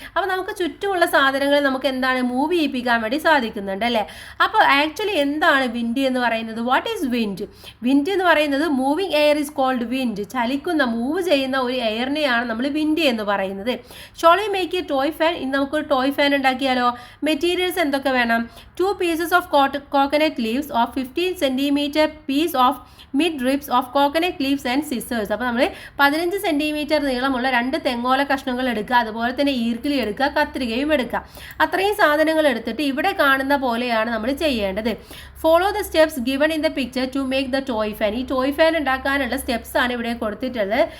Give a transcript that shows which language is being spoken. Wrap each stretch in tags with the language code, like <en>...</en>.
<ml>അപ്പോൾ നമുക്ക് ചുറ്റുമുള്ള സാധനങ്ങൾ നമുക്ക് എന്താണ്? മൂവ് ചെയ്യിപ്പിക്കാൻ വേണ്ടി സാധിക്കുന്നുണ്ട് അല്ലേ? അപ്പോൾ ആക്ച്വലി എന്താണ് വിൻഡ് എന്ന് പറയുന്നത്?</ml> <en>What is wind?</en> <ml>വിൻഡ് എന്ന് പറയുന്നത്</ml> <en>Moving air is called wind.</en> <ml>ചലിക്കുന്ന, മൂവ് ചെയ്യുന്ന ഒരു എയറിനെയാണ് നമ്മൾ വിൻഡ് എന്ന് പറയുന്നത്.</ml> <en>Shall you make a toy fan?</en> <ml>ഇന്ന് നമുക്കൊരു ടോയ് ഫാൻ ഉണ്ടാക്കിയാലോ? മെറ്റീരിയൽസ് എന്തൊക്കെ വേണം?</ml> <en>2 pieces of coconut leaves of 15 centimeter piece of mid ribs of coconut leaves and scissors.</en> <ml>അപ്പോൾ നമ്മൾ 15 സെൻറ്റിമീറ്റർ നീളമുള്ള 2 തെങ്ങോല കഷ്ണങ്ങൾ എടുക്കുക, അതുപോലെ തന്നെ ഈർക്കിലി എടുക്കുക, കത്രികയും എടുക്കുക. അത്രയും സാധനങ്ങൾ എടുത്തിട്ട് ഇവിടെ കാണുന്ന പോലെയാണ് നമ്മൾ ചെയ്യേണ്ടത്.</ml> <en>Follow the steps given in the picture to make the toy fan.</en> <ml>ഈ ടോയ് ഫാൻ ഉണ്ടാക്കാനുള്ള സ്റ്റെപ്സ് ആണ് ഇവിടെ കൊടുത്തിട്ടുള്ളത്.</ml>